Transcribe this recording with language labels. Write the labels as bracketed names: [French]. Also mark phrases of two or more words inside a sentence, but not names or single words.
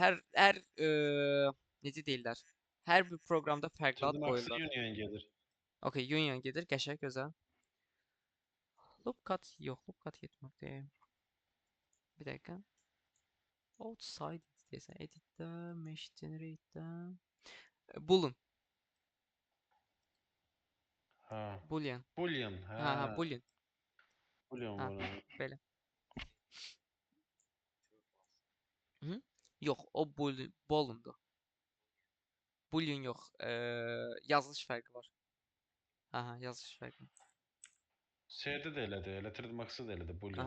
[Azerbaijani] Hər necə deyirlər? Hər bir proqramda fərqli ad Tirdim axsı qoyurlar. Union gedir. Okay, Union gedir, qəşəng, gözəl. Loopcut yox, loopcut getmir. Bir dəqiqə. Outside deyəsən, editdə, mesh generate'də. Boolean. Ha. Boolean. Boolean. Ha, Ha. Boolean. Boolean Ha, var. belə. Hı? Yox, o Boolean'dur. Boolean yox, yazılış fərqi var. Aha, yazılış fərqi. Şeydə də elədir, elə tirdim axsı da elədir Boolean.